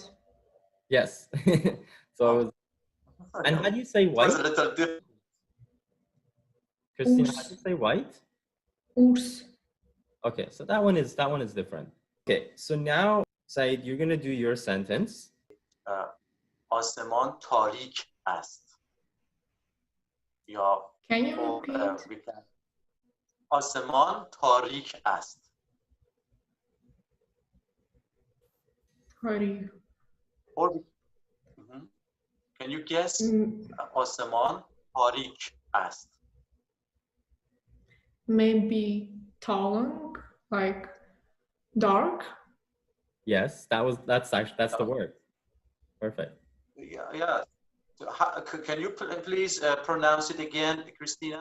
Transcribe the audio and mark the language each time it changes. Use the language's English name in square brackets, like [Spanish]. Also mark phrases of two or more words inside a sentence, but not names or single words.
[English] Yes. So, and how do you say white? It was a little different. Christina, how do you say white? Urs. Okay, so that one is different. Okay, so now, Saeed, you're gonna do your sentence. [Persian] آسمان تاریک است. یا [English] Can you repeat? [Persian] آسمان تاریک است. [English] Sorry. Or can you guess? [Persian] آسمان تاریک است. [English] Maybe talang, like dark. Yes, that's the word. Perfect. Yeah. Can you please pronounce it again, Christina?